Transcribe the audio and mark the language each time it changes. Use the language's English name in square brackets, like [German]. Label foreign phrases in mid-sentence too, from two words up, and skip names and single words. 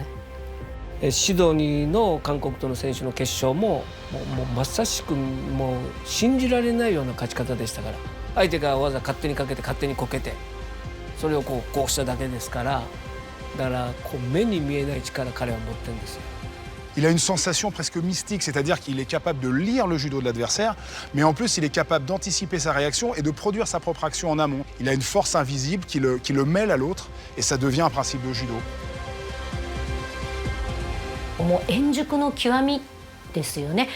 [Japanese] シドニーの韓国との選手の決勝ももうまさしくもう信じられないような勝ち方でしたから、相手が技勝手にかけて勝手にこけてそれをこうしただけですから、だからこう目に見えない力彼は持ってるんですよ。 [French] Il a une sensation presque mystique, c'est-à-dire qu'il est capable de lire le judo de l'adversaire, mais en plus il est capable d'anticiper sa réaction et de produire sa propre action en amont. Il a une force invisible qui le mêle à l'autre et ça devient un principe de judo. [Japanese] もう円熟の極みですよね。